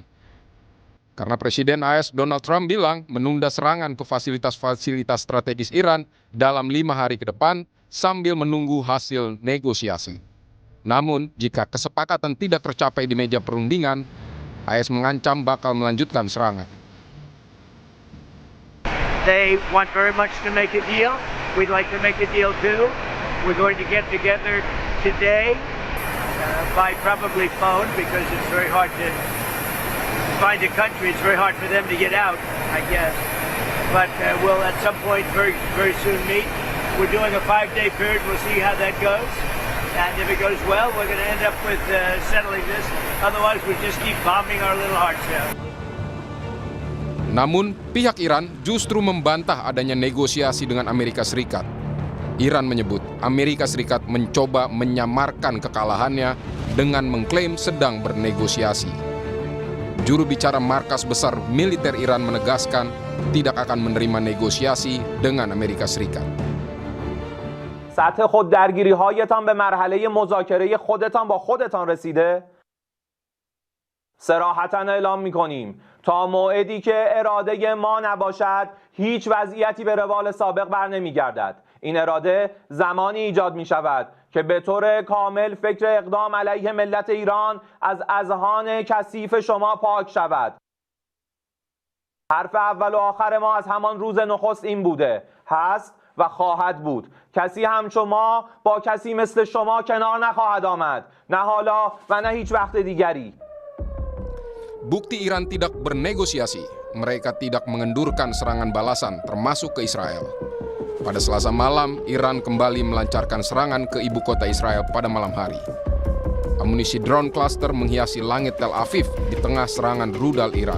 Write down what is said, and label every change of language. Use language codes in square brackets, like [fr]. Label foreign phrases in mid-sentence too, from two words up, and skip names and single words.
[id] Karena Presiden AS Donald Trump bilang menunda serangan ke fasilitas-fasilitas strategis Iran dalam 5 hari ke depan sambil menunggu hasil negosiasi. Namun, jika kesepakatan tidak tercapai di meja perundingan, AS mengancam bakal melanjutkan serangan. [en] They want very much to make a deal. We'd like to make a deal too. We're going to get together today by probably phone because it's very hard to find a country. It's very hard for them to get out, I guess. But we'll at some point very soon meet. We're doing a 5-day period. We'll see how that goes. And if it goes well, we're going to end up with settling this. Otherwise, we just keep bombing our little hearts out. [id] Namun, pihak Iran justru membantah adanya negosiasi dengan Amerika Serikat. Iran menyebut Amerika Serikat mencoba menyamarkan kekalahannya dengan mengklaim sedang bernegosiasi. Juru bicara markas besar militer Iran menegaskan tidak akan menerima negosiasi dengan Amerika Serikat. [fa] سطح خوددرگیری‌هایتان به مرحله مذاکره خودتان با خودتان رسیده؟ صراحتاً اعلام می‌کنیم تا موعدی که اراده ما نباشد هیچ وضعیتی به روال سابق برنمیگردد. این اراده زمانی ایجاد می‌شود که به طور کامل فکر اقدام علیه ملت ایران از اذهان کثیف شما پاک شود. حرف اول و آخر ما از همان روز نخست این بوده، هست و خواهد بود. کسی هم شما با کسی مثل شما کنار نخواهد آمد. نه حالا و نه هیچ وقت دیگری. [id] Bukti Iran tidak bernegosiasi, mereka tidak mengendurkan serangan balasan termasuk ke Israel. Pada Selasa malam, Iran kembali melancarkan serangan ke ibu kota Israel pada malam hari. Amunisi [en] drone cluster [id] menghiasi langit Tel Aviv di tengah serangan rudal Iran.